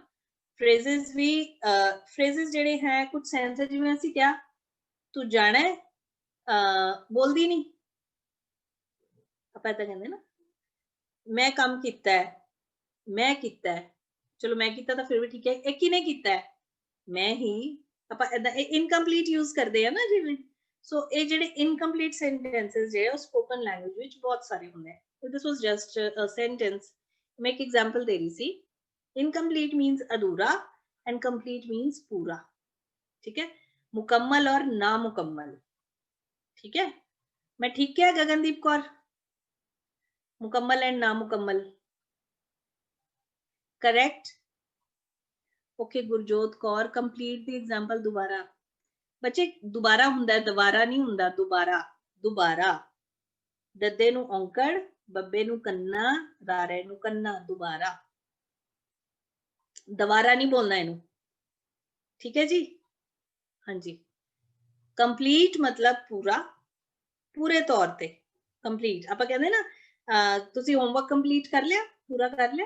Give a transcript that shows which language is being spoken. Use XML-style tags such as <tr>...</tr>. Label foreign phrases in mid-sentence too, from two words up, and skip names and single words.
<pa>ਫਰੇਜ਼ਸ ਵੀ, ਫਰੇਜ਼ਸ ਜਿਹੜੇ ਹੈ ਕੁਝ ਸੈਂਸ ਹੈ, ਜਿਵੇਂ ਅਸੀਂ ਕਿਹਾ ਤੂੰ ਜਾਣਾ ਹੈ, ਬੋਲਦੀ ਨਹੀਂ, ਆਪਾਂ ਤਾਂ ਕਹਿੰਦੇ ਨਾ, ਮੈਂ ਕੰਮ ਕੀਤਾ ਹੈ, ਮੈਂ ਕੀਤਾ ਹੈ, ਚਲੋ ਮੈਂ ਕੀਤਾ ਤਾਂ ਫਿਰ ਵੀ ਠੀਕ ਹੈ, ਇਹ ਕਿਹਨੇ ਕੀਤਾ ਹੈ? ਮੈਂ ਹੀ. ਆਪਾਂ ਏਦਾਂ</pa> <en>incomplete use</en> <pa>ਕਰਦੇ ਆ ਨਾ ਜਿਵੇਂ. ਸੋ ਇਹ ਜਿਹੜੇ</pa> <en>incomplete sentences</en> <pa>ਜਿਹੜੇ ਉਹ</pa> <en>spoken language</en> <pa>ਵਿੱਚ ਬਹੁਤ ਸਾਰੇ ਹੁੰਦੇ ਆ.</pa> <en>this was just a sentence,</en> <pa>ਮੈਂ ਇੱਕ ਐਗਜ਼ਾਮਪਲ ਦੇ ਰਹੀ ਸੀ.</pa> <en>incomplete means अधूरा and complete means पूरा.</en> <hi>ठीक है. मुकम्मल और नामुकम्मल. ठीक है. मैं ठीक क्या गगनदीप कौर? मुकम्मल एंड नामुकम्मल. करेक्ट.</hi> <en>ओके गुरजोत कौर, complete the example.</en> <pa>ਦੋਬਾਰਾ ਬੱਚੇ, ਦੋਬਾਰਾ ਹੁੰਦਾ ਹੈ, ਦੋਬਾਰਾ ਨਹੀਂ ਹੁੰਦਾ, ਦੋਬਾਰਾ. दोबारा. ਦੱਦੇ ਨੂੰ ਔਂਕੜ, ਬੱਬੇ ਨੂੰ ਕੰਨਾ, ਰਾਰੇ ਨੂੰ ਕੰਨਾ. ਦੋਬਾਰਾ. ਦੋਬਾਰਾ ਨਹੀਂ ਬੋਲਣਾ ਇਨੂੰ. ਠੀਕ ਹੈ ਜੀ. ਹਾਂ ਜੀ.</pa> <hi>कंप्लीट मतलब पूरा, पूरे तौर पे कंप्लीट. आप कहते ना, तुसी</hi> <en>homework complete</en> <hi>कर लिया, पूरा कर लिया.</hi>